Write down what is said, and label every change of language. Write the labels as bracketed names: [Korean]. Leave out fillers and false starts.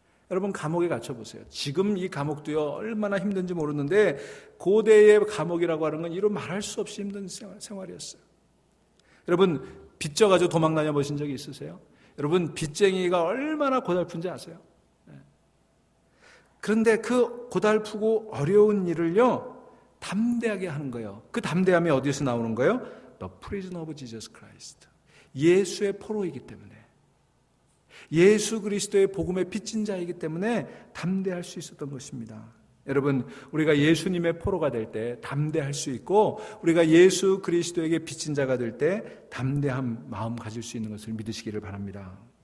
[Korean] 여러분, 감옥에 갇혀보세요. 지금 이 감옥도요, 얼마나 힘든지 모르는데 고대의 감옥이라고 하는 건 이루 말할 수 없이 힘든 생활이었어요. 여러분, 빚져가지고 도망 다녀보신 적이 있으세요? 여러분, 빚쟁이가 얼마나 고달픈지 아세요? 그런데 그 고달프고 어려운 일을요, 담대하게 하는 거예요. 그 담대함이 어디서 나오는 거예요? [English] The prisoner of Jesus Christ. [Korean] 예수의 포로이기 때문에, 예수 그리스도의 복음의 빚진 자이기 때문에 담대할 수 있었던 것입니다. 여러분, 우리가 예수님의 포로가 될 때 담대할 수 있고, 우리가 예수 그리스도에게 빚진 자가 될 때 담대한 마음 가질 수 있는 것을 믿으시기를 바랍니다.